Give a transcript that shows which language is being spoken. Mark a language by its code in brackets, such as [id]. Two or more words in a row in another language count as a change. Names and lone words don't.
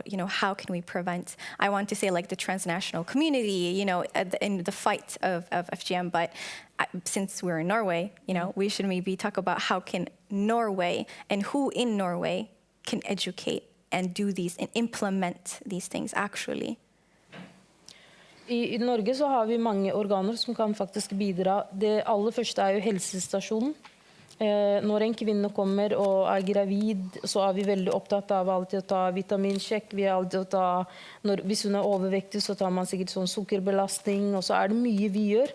[en] How can we prevent, I want to say, like, the transnational community, in the fight of FGM, but since we're in Norway, we should maybe talk about how can Norway and who in Norway can educate and do these and implement these things actually. [no] I Norge så har vi mange organer som kan faktisk bidra. Det aller første jo helsestasjonen. Når en kvinne kommer og gravid, så vi veldig opptatt av alltid å ta vitaminsjekk. Vi alltid å ta, hvis hun overvektig, så tar man sikkert sånn sukkerbelastning, og så det mye vi gjør.